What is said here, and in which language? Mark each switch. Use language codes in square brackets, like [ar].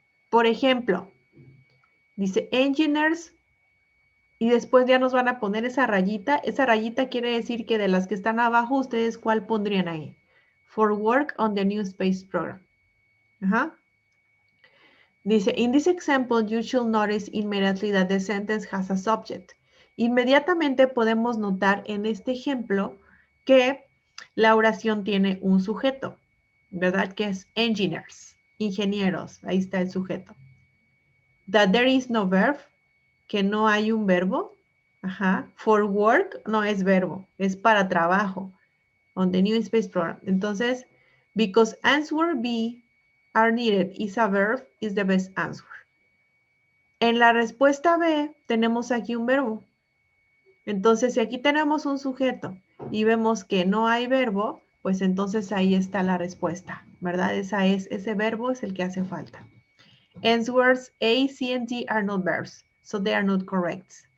[es] Por ejemplo, dice engineers y después ya nos van a poner esa rayita. Esa rayita quiere decir que de las que están abajo, ¿ustedes cuál pondrían ahí? [en] For work on the new space program. Ajá. [es] Dice, [en] in this example, you should notice immediately that the sentence has a subject. [es] Inmediatamente podemos notar en este ejemplo que la oración tiene un sujeto, ¿verdad? Que es engineers, ingenieros. Ahí está el sujeto. [en] That there is no verb, [es] que no hay un verbo. Ajá. [en] For work [es] no es verbo, es para trabajo. [en] On the new space program. [es] Entonces, [en] because answer B are needed is a verb, is the best answer. [es] En la respuesta B tenemos aquí un verbo. Entonces, si aquí tenemos un sujeto y vemos que no hay verbo, pues entonces ahí está la respuesta, ¿verdad? Ese verbo es el que hace falta. [en] Answers A, C, and D are not verbs, so they are not correct.